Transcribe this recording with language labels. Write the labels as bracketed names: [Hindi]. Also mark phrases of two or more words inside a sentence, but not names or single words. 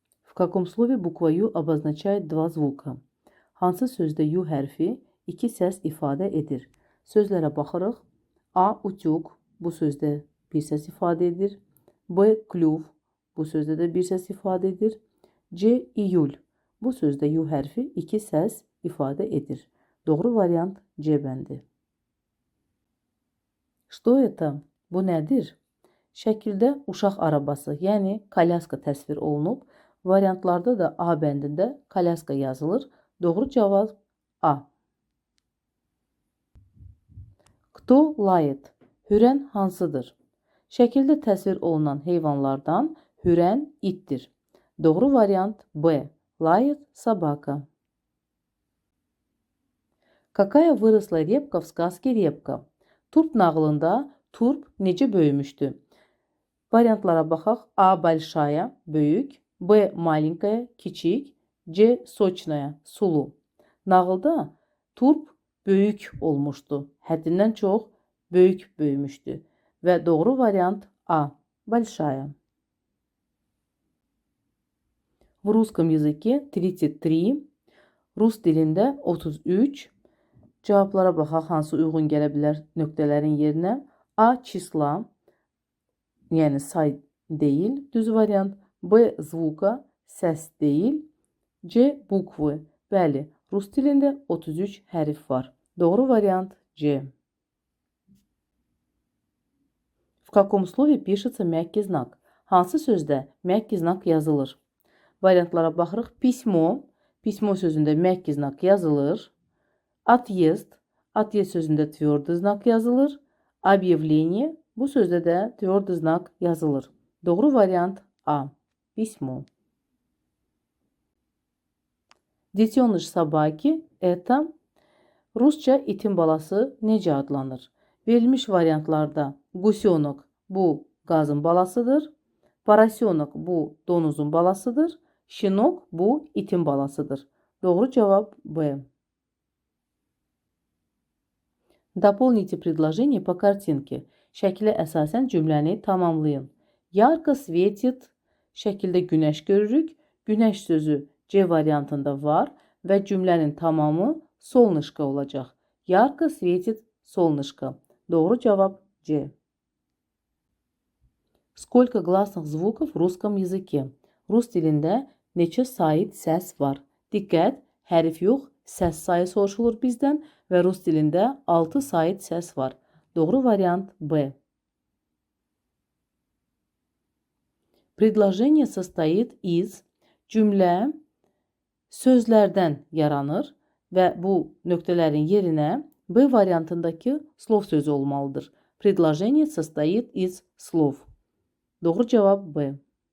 [Russian] В каком слове буква Ю обозначает два звуka? [Azerbaijani] Hansı sözdə Yu hərfi iki səs ifadə edir? Sözlərə baxırıq. A. Utyug bu sözdə bir səs ifadə edir. B. Klüv bu sözdə də bir səs ifadə edir. C. İyul bu sözdə Yu hərfi iki səs ifadə edir. Doğru variant C bəndi. [Russian] Что это? [Azerbaijani] Bu nədir? Şəkildə uşaq arabası, yəni kolyaska təsvir olunub. Variantlarda da A bəndində kolyaska yazılır. Doğru cavab A. [Russian] Кто лает? [Azerbaijani] Hürən hansıdır? Şəkildə təsvir olunan heyvanlardan hürən ittir. Doğru variant B. [Russian] Лает собака. Какая выросла репка в сказке Репка? [Azerbaijani] Turp nağılında turp necə böyümüşdü? Variantlara baxaq. A. Большая, böyük. B. Маленькая, kiçik. C. Сочная, sulu. Nağılda turp böyük olmuşdu. Həddindən çox böyük böyümüşdü. Və doğru variant A. [Russian] Большая. В русском языке 33, [Azerbaijani] Rus dilində 33. Cavablara baxaq, hansı uyğun gələ bilər nöqtələrin yerinə. A. Çisla, yəni say deyil, düz variant. B. Zvuka, səs deyil. C. Bukvı, bəli, Rus dilində 33 hərf var. Doğru variant C. [Russian] В каком слове пишется мягкий знак? [Azerbaijani] Hansı sözdə [Russian] мягкий знак [Azerbaijani] yazılır? Variantlara baxırıq. [Russian] Письмо, письмо [Azerbaijani] sözündə [Russian] мягкий знак [Azerbaijani] yazılır. [Russian] Отъезд, отъезд [Azerbaijani] sözündə [Russian] твердый знак [Azerbaijani] yazılır. Объявление, bu sözdə də [Russian] твердый знак [Azerbaijani] yazılır. Doğru variant A. [Russian] Письмо. Детеныш собаки это [Azerbaijani] Rusça itin balası necə adlanır? Verilmiş variantlarda гусенок bu qazın balasıdır. Поросенок bu donuzun balasıdır. Щенок bu itin balasıdır. Doğru cavab B. [Russian] Дополните предложение по картинке. [Azerbaijani] Şəkilə əsasən cümləni tamamlayın. [Russian] ярко светит. [Azerbaijani] Şəkildə günəş görürük. Günəş sözü C variantında var və cümlənin tamamı солнышко olacaq. [Russian] ярко светит солнышко. [Azerbaijani] Doğru cavab C. [Russian] Сколько гласных звуков в русском языке? [Azerbaijani] Rus dilində neçə sait səs var? Diqqət, hərf yox, səs sayı soruşulur bizdən və Rus dilində 6 sait səs var. Doğru variant B. [Russian] Предложение состоит из [Azerbaijani] cümlə sözlərdən yaranır və bu nöqtələrin yerinə B variantındakı slov sözü olmalıdır. [Russian] Предложение состоит из слов. [Azerbaijani] Doğru cavab B.